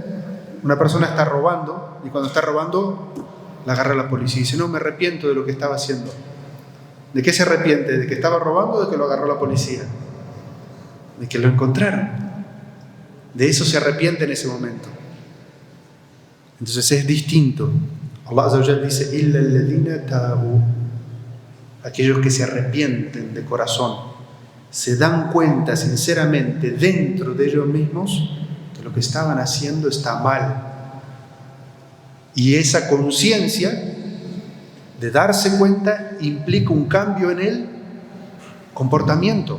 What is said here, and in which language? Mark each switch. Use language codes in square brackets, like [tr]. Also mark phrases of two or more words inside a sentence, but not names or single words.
[es] Una persona está robando y cuando está robando la agarra la policía y dice, no, me arrepiento de lo que estaba haciendo. ¿De qué se arrepiente? ¿De que estaba robando o de que lo agarró la policía? De que lo encontraron. De eso se arrepiente en ese momento. Entonces es distinto. [ar] الله عز وجل dice, إِلَّا الَّذِينَ تَابُوا. [es] Aquellos que se arrepienten de corazón, se dan cuenta sinceramente dentro de ellos mismos que lo que estaban haciendo está mal. Y esa conciencia de darse cuenta implica un cambio en el comportamiento.